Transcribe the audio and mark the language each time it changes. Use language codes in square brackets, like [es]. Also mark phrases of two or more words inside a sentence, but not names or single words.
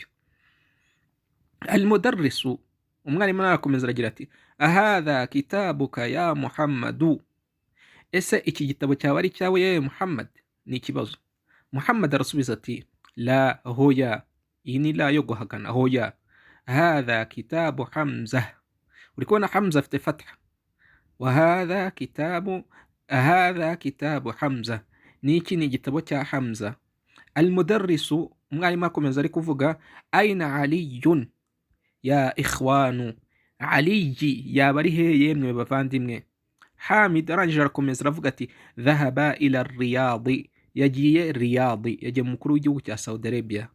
[rw] Al-mudarrisu, umwarimu arakomeza aragira ati [ar] أهذا كتابك يا محمد, [rw] ese iki gitabo cyawe ari cyawe yewe Muhammad? Ni ikibazo. Muhammad arasubiza ati la, hoya. Iyi ni la yo guhagana, hoya. [ar] هذا كتاب حمزة, [rw] uri kubona Hamza afite fatha. [ar] وهذا كتاب حمزة, [rw] niki ni igitabo cya Hamza. Al-mudarrisu, umwarimu akomeza ari kuvuga [ar] أين علي يا إخوان, [rw] Aliyi yaba ari he yemwe bavandimwe? Hamid arangije arakomeza aravuga ati [ar] ذهب إلى الرياض, [rw] yagiye Riyadi, yagiye mu mukuru w'igihugu cya Saudi Arabia.